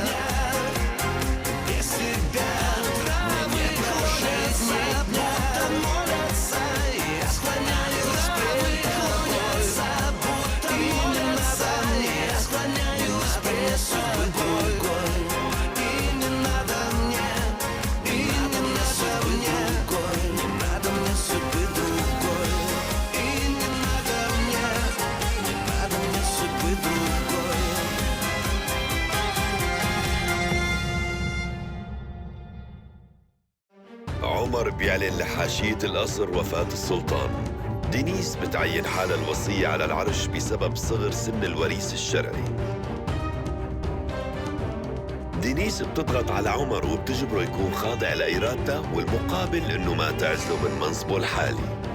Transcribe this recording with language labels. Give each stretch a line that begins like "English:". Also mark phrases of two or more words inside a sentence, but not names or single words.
Russian: Без тебя травы клонятся, будто молятся, я склоняюсь пред тобой, будто молятся, я склоняюсь пред тобой. И не надо мне, и не надо мне, не надо мне судьбы другой. И не надо мне судьбы другой.
Arabic: عمر بيعلن لحاشية القصر وفاة السلطان. دينيس بتعين حالها الوصية على العرش بسبب صغر سن الوريث الشرعي. دينيس بتضغط على عمر وبتجبره يكون خاضع لإرادتها، والمقابل إنه ما تعزله من منصبه الحالي.